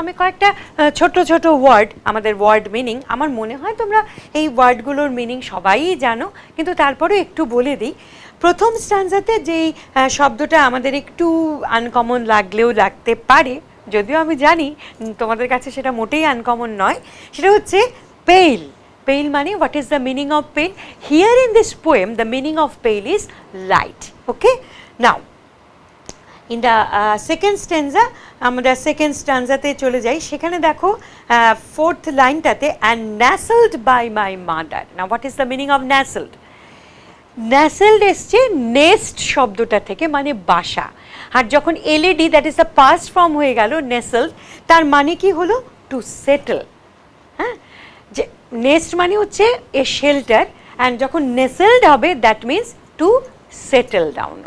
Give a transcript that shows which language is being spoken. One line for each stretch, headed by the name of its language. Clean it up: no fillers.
Bangla: আমি কয়েকটা ছোট ছোট ওয়ার্ড, আমাদের ওয়ার্ড মিনিং, আমার মনে হয় তোমরা এই ওয়ার্ডগুলোর মিনিং সবাই জানো, কিন্তু তারপরেও একটু বলে দিই। প্রথম স্ট্যান্জাতে যেই শব্দটা আমাদের একটু আনকমন লাগলেও লাগতে পারে, যদিও আমি জানি তোমাদের কাছে সেটা মোটেই আনকমন নয়, সেটা হচ্ছে pale.
English: Pale money, what is the meaning of pale? Here in this poem, the meaning of pale is light. Okay? Now, in the second stanza,
Bangla: আমরা
English: second stanza
Bangla: তে চলে যাই। সেখানে দেখো
English: fourth
Bangla: লাইনটাতে,
English: and nestled by my mother. Now, what is the meaning of nestled?
Bangla: Nestled এসছে nest শব্দটা থেকে, মানে বাসা। আর যখন
English: led, that is the past form
Bangla: হয়ে গেল
English: nestled,
Bangla: তার মানে কি হলো?
English: To settle.
Bangla: হ্যাঁ, যে
English: nest
Bangla: মানে হচ্ছে
English: a shelter, and
Bangla: যখন
English: nestled
Bangla: হবে
English: That means to settle down.